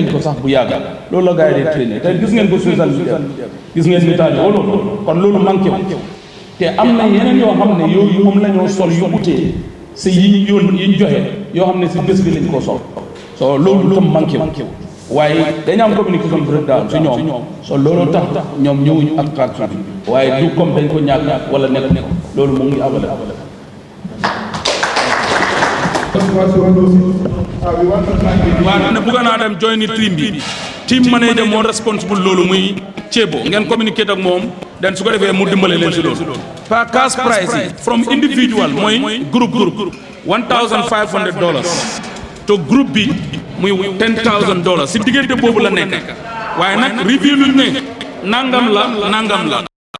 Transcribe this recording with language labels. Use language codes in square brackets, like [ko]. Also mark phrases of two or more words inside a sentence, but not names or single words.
[wo] ko sax bu yàggal loolu la gars yi di trainer te gis ngeen ko [en] social media [wo] gis ngeen nitaal yi loolu kon loolu manqué wu te am na yeneen yoo xam ne yooyu moom la ñoo sol yu utee si yi ñu joxe yoo xam ne si bés bi lañ ko sol so loolu tam manqué wu waaye dañu am [en] communication breakdown [wo] si ñoom so loolu tax ñoom ñëwuñu ak track suuf yi waaye du comme dañ ko ñàkk wala nekk loolu mu ngi abale waaw ne bëgg naa dem [en] join team [wo] bi [en] team manager [wo] moo responsible loolu muy Ceebo ngeen communiquer ak moom den su ko defee mu dimbale leen si loolu par [en] cash price [wo] yi [en] from individual [wo] mooy groupe $1,500 to groupe bi muy $10,000 si diggante boobu la nekk waaye nag review luñ ne nangam la